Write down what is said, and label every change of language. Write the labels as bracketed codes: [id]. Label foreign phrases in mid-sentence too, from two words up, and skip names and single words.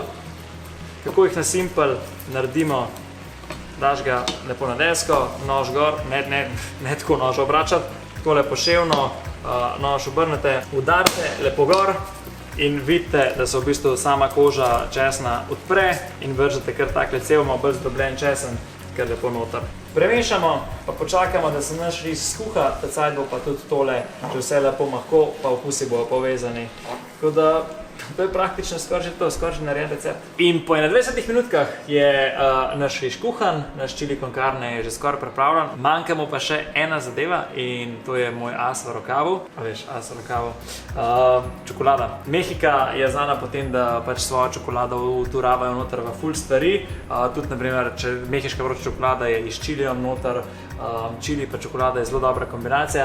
[sl] Kako jih na simpel naredimo, daš ga lepo na desko, nož gor, ne tako nož obračati, takole poševno nož obrnete, udarite lepo gor in vidite, da se v bistvu sama koža česna odpre in vržete kar takle cel malo bolj zdrobljen česen, kar lepo noter. Premešamo, pa počakamo, da se naš riž skuha, tacajt bo pa tudi tole, že vse lepo mahko, pa okusi bojo povezani. Tako da to je praktično skoraj že to, skoraj že narejen recept. In po 21 minutkah je naš riž kuhan, naš chili con carne je že skoraj pripravljen. Manjka mu pa še ena zadeva in to je moj as v rokavu. A veš, as v rokavu. Čokolada. Mehika je znana po tem, da pač svojo čokolado uturavajo noter v ful stvari. Tudi, naprimer, če mehiška vroča čokolada je iz čilijem noter, čili pa čokolada je zelo dobra kombinacija.